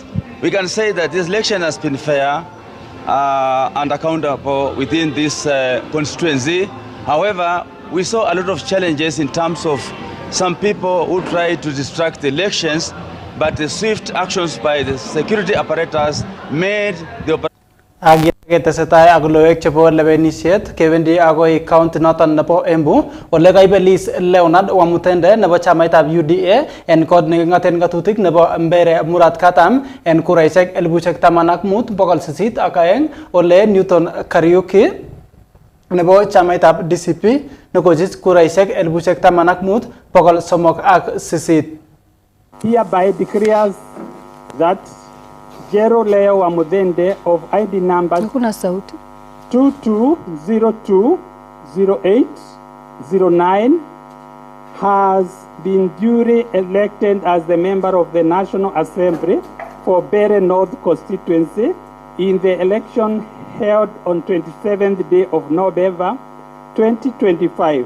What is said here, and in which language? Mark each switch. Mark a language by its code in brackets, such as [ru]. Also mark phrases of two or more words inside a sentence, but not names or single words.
[en] We can say that this election has been fair and accountable within this constituency. However, we saw a lot of challenges in terms of some people who tried to distract the elections, but the swift actions by the security apparatus made the [kln] tesetai ak loek chebo lewenisiet kebendi agoi county noton nebo Embu ole kaibelis Leonard Wamutende nebo chamaitab UDA en kot nengaten ngatutik nebo Mbere Murat Katam en kuraishek 10,802 ole Newton Kariuki nebo chamaitab DCP nekochich kuraishek 10,308. [en] Hereby declares that Jero Leo Wamudende of ID number 22020809 has been duly elected as the member of the National Assembly for Bere North constituency in the election held on 27th day of November 2025.